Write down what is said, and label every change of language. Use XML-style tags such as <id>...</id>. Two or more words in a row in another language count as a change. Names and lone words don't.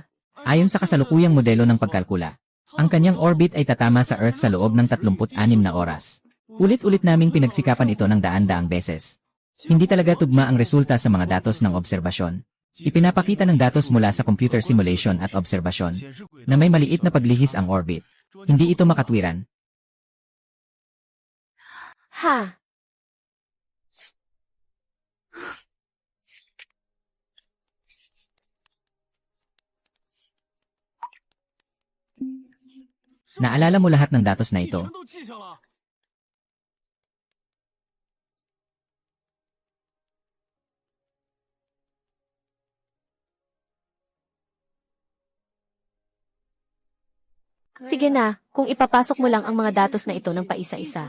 <tl>Ayon sa kasalukuyang modelo ng pagkalkula, ang kanyang orbit ay tatama sa Earth sa loob ng 36 na oras. Ulit-ulit naming pinagsikapan ito ng daan-daang beses. Hindi talaga tugma ang resulta sa mga datos ng obserbasyon. Ipinapakita ng datos mula sa</tl> <en>computer simulation</en> <tl>at obserbasyon</tl> <zh>显示轨道</zh> <tl>na may maliit na paglihis ang orbit. Hindi ito makatwiran. Ha? Naalala mo lahat ng datos na 一 ito.</tl> <zh>全都记下了。</zh> <tl>Sige na, kung ipapasok mo lang ang mga datos na ito ng paisa-isa.</tl>